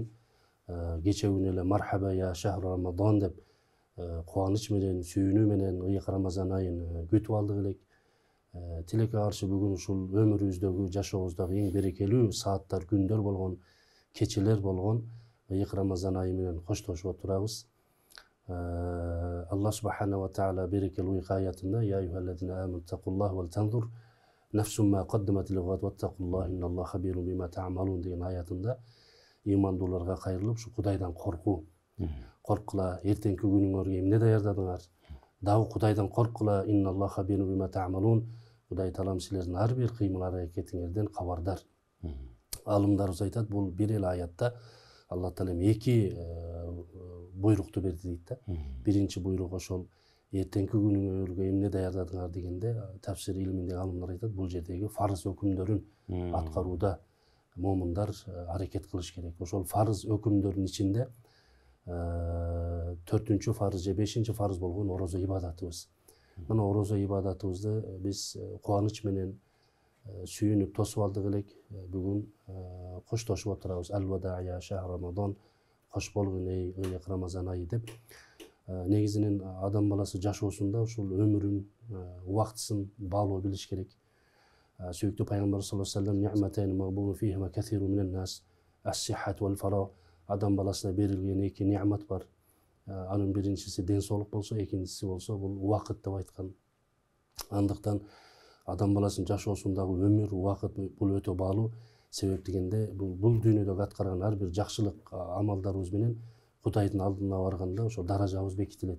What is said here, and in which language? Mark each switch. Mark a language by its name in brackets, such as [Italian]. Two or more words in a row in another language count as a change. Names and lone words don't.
[Kyrgyz] Кече күнү эле [Arabic] مرحبا يا شهر رمضان [Kyrgyz] деп кубаныч менен, сүйүнүү менен ыйык Рамазан айын күтүп алдык элек. Тилекке каршы бүгүн ушул өмүрүбүздөгү, жашообуздагы эң берекелүү сааттар, күндөр болгон, кечелер болгон ыйык Рамазан айы менен коштошуп отурабыз. [Arabic] الله سبحانه وتعالى [Kyrgyz] берекелүү ыйык аятында [Arabic] يا أيها الذين آمنوا اتقوا الله ولتنظر نفس ما قدمت لغد واتقوا الله إن الله خبير بما تعملون [Kyrgyz] деген аятында имандууларга кайрылып, ушу Кудайдан коркуу. Коркула, эртеңки күнүңөргө эмне даярдадыңар? Дагы Кудайдан коркула, [Arabic] إن الله خبير بما تعملون. [Kyrgyz] Кудай Таалам силердин ар бир кыймыл аракетиңерден кабардар. Алымдарыбыз айтат, бул бир эле аятта Алла Таалам эки буйрукту берди дейт да. Биринчи буйрук ошол эртеңки күнүңөргө эмне даярдадыңар дегенде, тафсир илиминдеги алымдар айтат, бул жердеги фарыз өкүмдөрүн аткарууда момундар аракет кылыш керек. Ошол фарыз өкүмдөрдүн ичинде 4-чү фарыз же 5-чи фарыз болгон орозо ибадатыбыз. Мына орозо ибадатыбызды биз кубаныч менен сүйүнүп тосуп алдык элек. Бүгүн коштошуп отурабыз. [Arabic] الوداع يا شهر رمضان, [Kyrgyz] кош болгун эй ыйык Рамазан айы деп. Негизинен адам баласы жашоосунда ушул өмүрүн, убактысын баалоо билиш керек. Сүйүктүү пайгамбар [Arabic] صلى الله عليه وسلم نعمتين مغبون فيهما كثير من الناس الصحة والفراغ. [Kyrgyz] Адам баласына берилген эки ниъмат бар. Анын биринчиси ден соолук болсо, экинчиси болсо бул убакыт деп айткан. Андыктан адам баласынын жашоосундагы өмүр, убакыт бул өтө баалуу. Себеп дегенде бул дүйнөдөгү аткарган ар бир жакшылык амалдарыбыз менен Кудайдын алдына барганда ошо даражабыз бекитилет.